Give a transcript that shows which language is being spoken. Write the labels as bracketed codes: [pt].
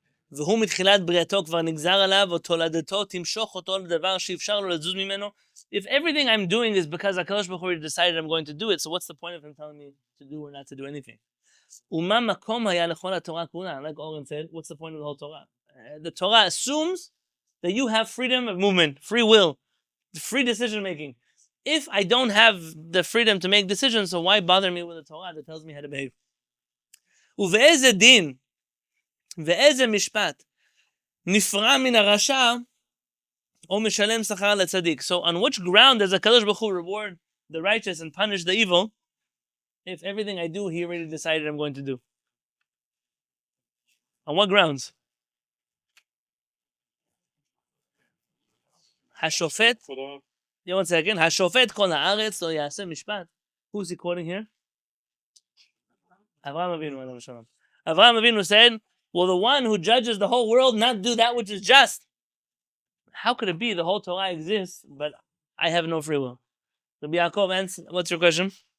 [he] והוא מתחילת בריאתו כבר נגזר עליו, ותולדתו תמשוך אותו לדבר שאפשר לו לזוז ממנו. [en] If everything I'm doing is because HaKadosh Baruch Hu already decided I'm going to do it, so what's the point of him telling me to do or not to do anything? [he] ומה מקום היה לכל התורה כולה? [en] Like Oren said, what's the point of the whole Torah? The Torah assumes that you have freedom of movement, free will, free decision making. If I don't have the freedom to make decisions, so why bother me with a Torah that tells me how to behave? [he] ובאיזה דין ואיזה משפט נפרע מן הרשע או משלם שכר לצדיק. [en] So on which ground does HaKadosh Baruch Hu reward the righteous and punish the evil if everything I do he already decided I'm going to do? On what grounds? [he] השופט, [en] one second, [he] השופט כל הארץ לא יעשה משפט. [en] Who's he quoting here? Avraham Avinu. Avraham Avinu said, will the one who judges the whole world not do that which is just? How could it be the whole Torah exists, but I have no free will? Rabbi Yaakov, what's your question?